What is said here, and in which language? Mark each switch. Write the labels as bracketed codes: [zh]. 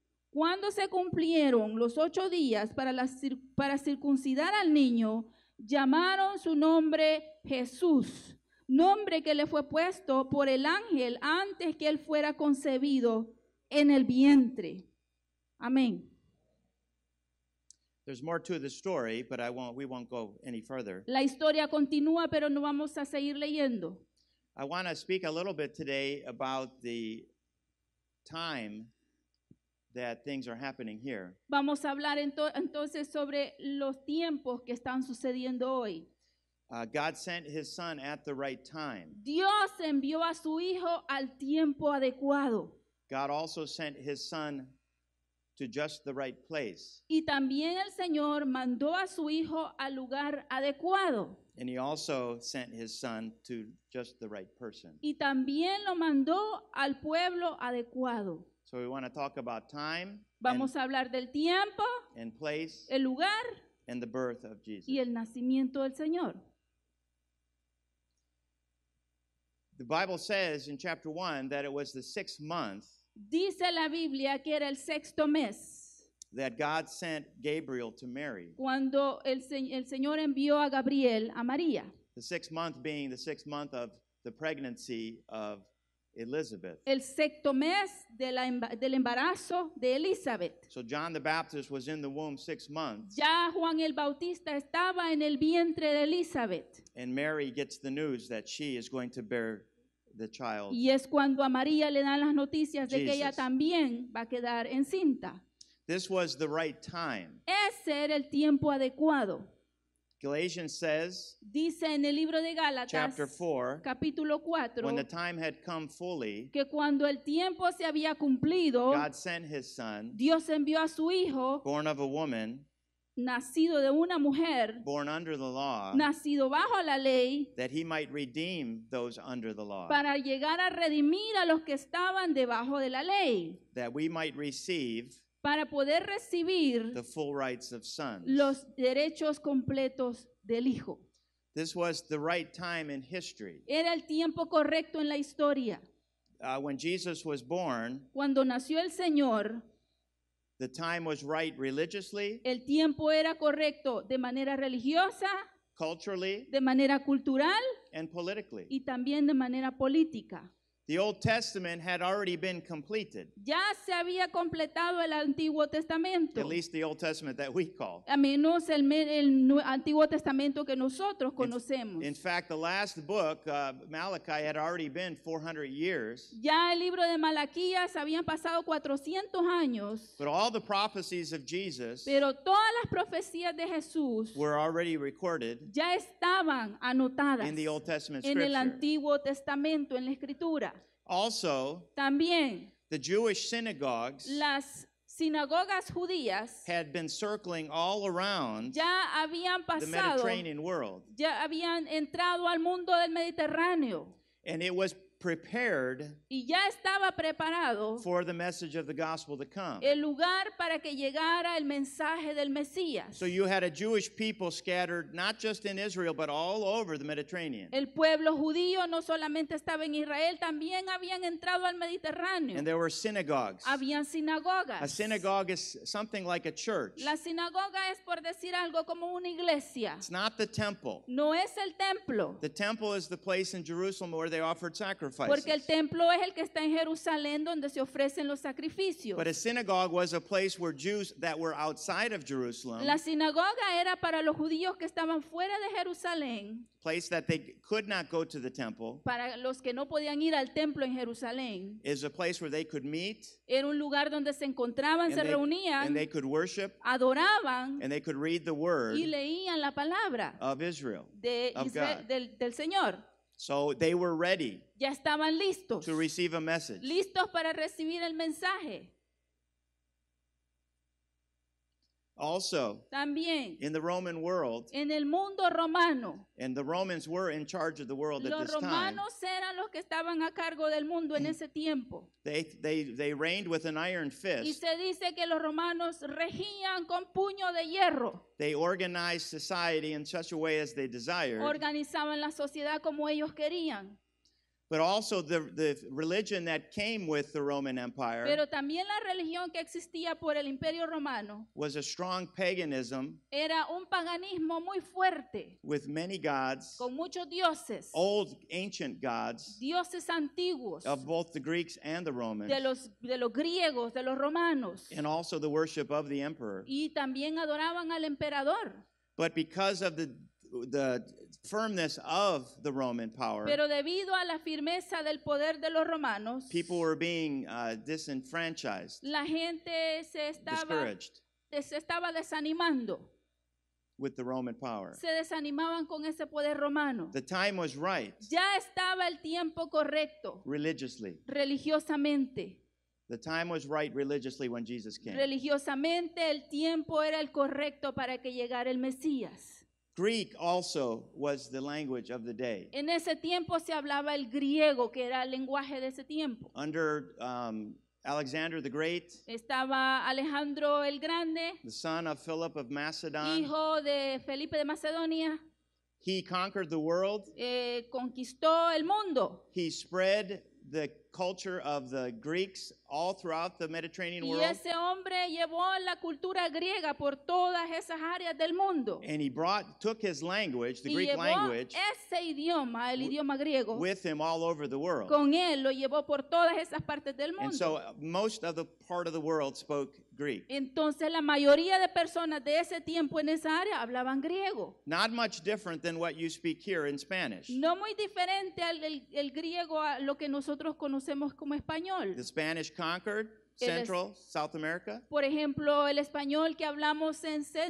[es] Cuando se cumplieron los 8 días para circuncidar al niño, llamaron su nombre Jesús, nombre que le fue puesto por el ángel antes que él fuera concebido en el vientre. Amén. [en] There's more to the story, but we won't go any further. [es] La historia continúa, pero no vamos a seguir leyendo. [en] I want to speak a little bit today about the time that things are happening here. [es] Vamos a hablar entonces sobre los tiempos que están sucediendo hoy. [en] God sent his son at the right time. [es] Dios envió a su hijo al tiempo adecuado. [en] God also sent his son to just the right place. [es] Y también el Señor mandó a su hijo al lugar adecuado. [en] And he also sent his son to just the right person. [es] Y también lo mandó al pueblo adecuado. [en] So we want to talk about time. [es] Vamos a hablar del tiempo, [en] and place, [es] el lugar [en] and the birth of Jesus. [es] y el nacimiento del Señor. [en] The Bible says in chapter 1 that it was the 6th month [es] Dice la Biblia que era el 6º mes [en] that God sent Gabriel to Mary. [es] cuando el Señor envió a Gabriel a María. [en] The 6th month being the 6th month of the pregnancy of Elizabeth. [es] El 6º mes del embarazo de Elizabeth. [en] So John the Baptist was in the womb 6 months. [es] Ya Juan el Bautista estaba en el vientre de Elizabeth. [en] And Mary gets the news that she is going to bear the child. [es] Y es cuando a María le dan las noticias de que ella [en] Jesus. [es] también va a quedar encinta. [en] This was the right time. [es] Ese era el tiempo adecuado. [en] Galatians says, [es] Dice en el libro de Gálatas, [en] chapter 4, [es] capítulo 4, [en] when the time had come fully, [es] que cuando el tiempo se había cumplido, [en] God sent his son, [es] Dios envió a su hijo, [en] born of a woman, [es] nacido de una mujer, [en] born under the law, [es] nacido bajo la ley, [en] that he might redeem those under the law, [es] para llegar a redimir a los que estaban debajo de la ley, [en] that we might receive [es] para poder recibir [en] the full rights of sons. [es] los derechos completos del hijo. [en] This was the right time in history. [es] Era el tiempo correcto en la historia. [en] When Jesus was born, [es] Cuando nació el Señor, [en] the time was right religiously, [es] el tiempo era correcto de manera religiosa, [en] culturally, [es] de manera cultural [en] and politically. [es] y también de manera política. [en] The Old Testament had already been completed, [es] Ya se había completado el Antiguo Testamento, [en] at least the Old Testament that we call. [es] a menos el Antiguo Testamento que nosotros conocemos. [en] In fact, the last book, Malachi, had already been 400 years, [es] Ya el libro de Malaquías habían pasado 400 años, [en] but all the prophecies of Jesus [es] pero todas las profecías de Jesús [en] were already recorded [es] ya estaban anotadas [en] in the Old Testament [es] en el [en] scripture. [es] Antiguo Testamento, en la Escritura. [en] Also, [es] También [en] the Jewish synagogues [es] las sinagogas judías [en] had been circling all around [es] ya habían [en] the [es] pasado, [en] Mediterranean world, [es] ya habían entrado al mundo del Mediterráneo [en] and it was prepared [es] y ya estaba preparado [en] for the message of the gospel to come. [es] el lugar para que llegara el mensaje del Mesías. [en] So you had a Jewish people scattered not just in Israel, but all over the Mediterranean. [es] El pueblo judío no solamente estaba en Israel, también habían entrado al Mediterráneo. [en] And there were synagogues. [es] Habían sinagogas. [en] A synagogue is something like a church. [es] La sinagoga es, por decir algo, como una iglesia. [en] It's not the temple. [es] No es el templo, [en] The temple is the place in Jerusalem where they offered sacrifices. [es] porque el templo es el que está en Jerusalén donde se ofrecen los sacrificios. [en] But a synagogue was a place where Jews that were outside of Jerusalem, [es] La sinagoga era para los judíos que estaban fuera de Jerusalén, [en] place that they could not go to the temple, [es] para los que no podían ir al templo en Jerusalén. [en] is a place where they could meet [es] Era un lugar donde se encontraban, [en] and [es] se [en] they, [es] reunían, [en] and they could worship [es] adoraban [en] and they could read the word [es] y leían la palabra [en] of Israel. [es] de [en] of [es] Israel, [en] God. [es] del Señor. [en] So they were ready [es] Ya estaban listos, [en] to receive a message. [es] listos para recibir el mensaje. [en] Also, [es] También [en] in the Roman world, [es] en el mundo romano, [en] and the Romans were in charge of the world at [es] los [en] this time, [es] romanos eran los que estaban a cargo del mundo en ese tiempo. [en] they reigned with an iron [es] Y [en] fist. [es] se dice que los romanos regían con puño de hierro. [en] They organized society in such a way as they desired. [es] Organizaban la sociedad como ellos querían. [en] But also the religion that came with the Roman Empire [es] Pero también la religión que existía por el Imperio Romano [en] was a strong paganism [es] era un paganismo muy fuerte, [en] with many gods, [es] con muchos dioses, [en] old ancient gods [es] dioses antiguos, [en] of both the Greeks and the Romans, [es] de los griegos, de los romanos, [en] and also the worship of the emperor. [es] y también adoraban al emperador. [en] But because of the firmness of the Roman power, [es] Pero debido a la firmeza del poder de los romanos, [en] people were being disenfranchised, [es] la gente se [en] discouraged [es] estaba desanimando. [en] with the Roman power. [es] Se desanimaban con ese poder romano. [en] The time was right [es] Ya estaba el tiempo correcto, [en] religiously. [es] religiosamente. [en] The time was right religiously when Jesus came. [es] Religiosamente el tiempo era el correcto para que llegara el Mesías. [en] Greek also was the language of the day. [es] En ese tiempo se hablaba el griego, que era el lenguaje de ese tiempo. [en] Under Alexander the Great, [es] Estaba Alejandro el Grande, [en] the son of Philip of Macedon, [es] hijo de Felipe de Macedonia, [en] he conquered the world. [es] conquistó el mundo. [en] He spread the culture of the Greeks all throughout the Mediterranean [es] Y [en] world. [es] ese hombre llevó la cultura griega por todas esas áreas del mundo. [en] And he took his language, the [es] Y [en] Greek [es] llevó [en] language, [es] ese idioma, el idioma griego, [en] with him all over the world. [es] con él lo llevó por todas esas partes del [en] And so [es] mundo. [en] most of the part of the world spoke Greek. [es] Entonces la mayoría de personas de ese tiempo en esa área hablaban griego. [en] Not much different than what you speak here in Spanish. [es] No muy diferente al el griego a lo que nosotros conocemos como español. [en] The Spanish conquered [es] El es- [en] Central, South America, [es] Por ejemplo, el español que hablamos en